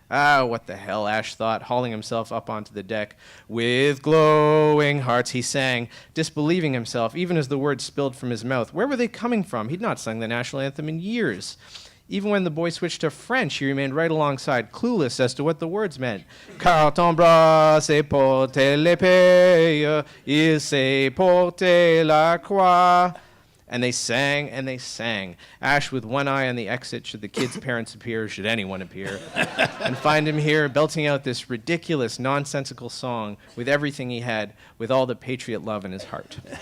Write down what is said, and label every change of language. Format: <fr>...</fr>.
<en>Ah, what the hell, Ash thought, hauling himself up onto the deck. With glowing hearts he sang, disbelieving himself, even as the words spilled from his mouth. Where were they coming from? He'd not sung the national anthem in years. Even when the boy switched to French, he remained right alongside, clueless as to what the words meant.</en> <fr>Car ton bras s'est porté l'épée, il s'est porté la croix.</fr> <en>And they sang and they sang. Ash with one eye on the exit, should the kid's parents appear, should anyone appear, and find him here belting out this ridiculous, nonsensical song with everything he had, with all the patriot love in his heart.</en>